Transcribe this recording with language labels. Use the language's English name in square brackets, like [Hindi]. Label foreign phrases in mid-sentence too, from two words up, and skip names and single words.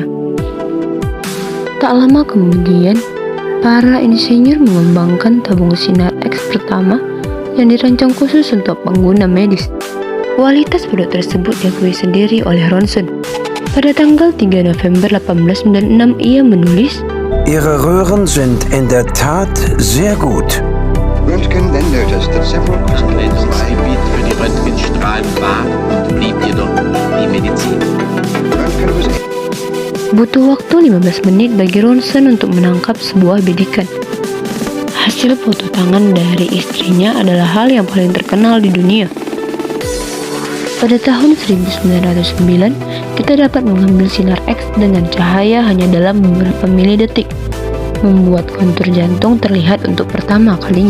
[Indonesian] Tak lama kemudian, para insinyur mengembangkan tabung sinar X pertama yang dirancang khusus untuk pengguna medis. Kualitas produk tersebut diakui sendiri oleh Ronson. Pada tanggal 3 November 1896 ia menulis, [German] Ihre Röhren sind in der Tat sehr gut. [English] Röntgen then noticed that several crystals [German] Gebiet für die Röntgenstrahlen war und blieb jedoch die Medizin. [English] Röntgen was [Indonesian] butuh waktu 15 menit bagi Ronson untuk menangkap sebuah bidikan. Hasil foto tangan dari istrinya adalah hal yang paling terkenal di dunia. Pada tahun 1909, kita dapat mengambil sinar X dengan cahaya hanya dalam beberapa milidetik, membuat kontur jantung terlihat untuk pertama kalinya.